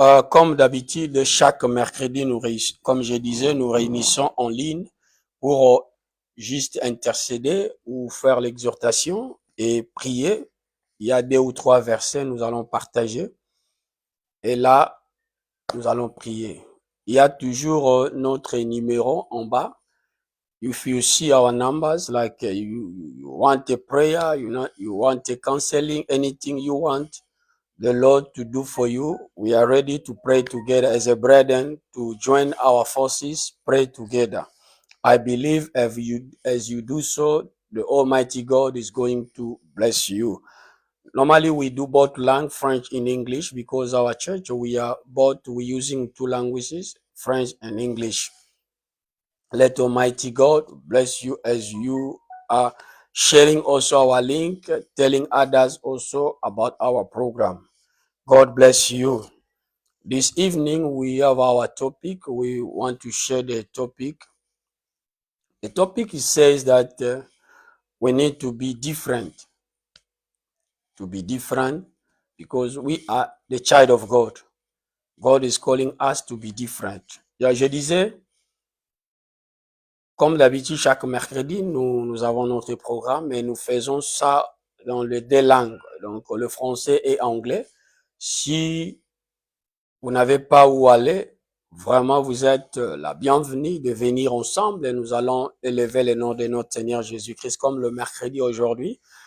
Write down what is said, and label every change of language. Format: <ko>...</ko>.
<fr>Comme d'habitude, chaque mercredi, comme je disais, nous réunissons en ligne pour juste intercéder ou faire l'exhortation et prier. Il y a 2 ou 3 versets, nous allons partager. Et là, nous allons prier. Il y a toujours notre numéro en bas.</fr> <en>If you see our numbers, like you want a prayer, you want a counseling, anything you want the Lord to do for you, we are ready to pray together as a brethren, to join our forces, pray together. I believe as you do so, the Almighty God is going to bless you. Normally, we do both language, French and English, because our church, we're using 2 languages, French and English. Let Almighty God bless you as you are sharing also our link, telling others also about our program. God bless you. This evening, we have our topic. We want to share the topic. The topic says that we need to be different. To be different because we are the child of God. God is calling us to be different.</en> <fr>Je disais, comme d'habitude, chaque mercredi, nous avons notre programme et nous faisons ça dans les 2 langues, donc le français et anglais. Si vous n'avez pas où aller, vraiment, vous êtes la bienvenue de venir ensemble et nous allons élever le nom de notre Seigneur Jésus-Christ comme le mercredi aujourd'hui.</fr>